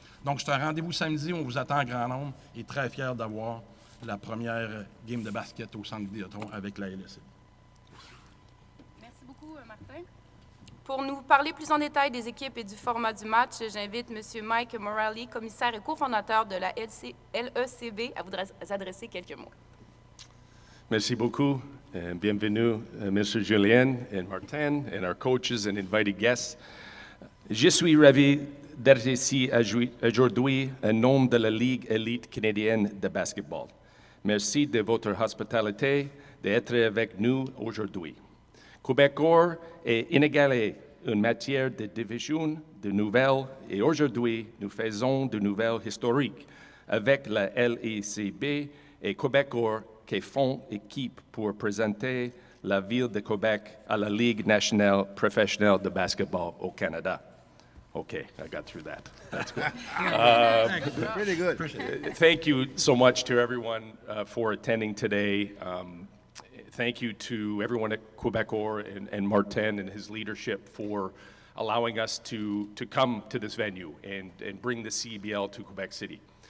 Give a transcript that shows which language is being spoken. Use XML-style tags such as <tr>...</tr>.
<fr>Donc, c'est un rendez-vous samedi, on vous attend en grand nombre et très fiers d'avoir la première game de basket au Centre Vidéotron avec la LSC. Merci beaucoup, Martin. Pour nous parler plus en détail des équipes et du format du match, j'invite M. Mike Morali, commissaire et cofondateur de la LECB, à vous adresser quelques mots. Merci beaucoup. Bienvenue, Mr.</fr> <en>Julien et Martin, and our coaches and invited guests.</en> <fr>Je suis ravi d'être ici aujourd'hui en nom de la Ligue élite canadienne de basketball. Merci de votre hospitalité d'être avec nous aujourd'hui. Québecor est inégalé en matière de division de nouvelles et aujourd'hui, nous faisons de nouvelles historiques avec la LECB et Québecor qui font équipe pour présenter la ville de Québec à la Ligue nationale professionnelle de basketball au Canada.</fr> <en>Okay, I got through that. That's good. Pretty good. Thank you so much to everyone for attending today. Thank you to everyone at Québecor and Martin and his leadership for allowing us to come to this venue and bring the CEBL to Quebec City.</en>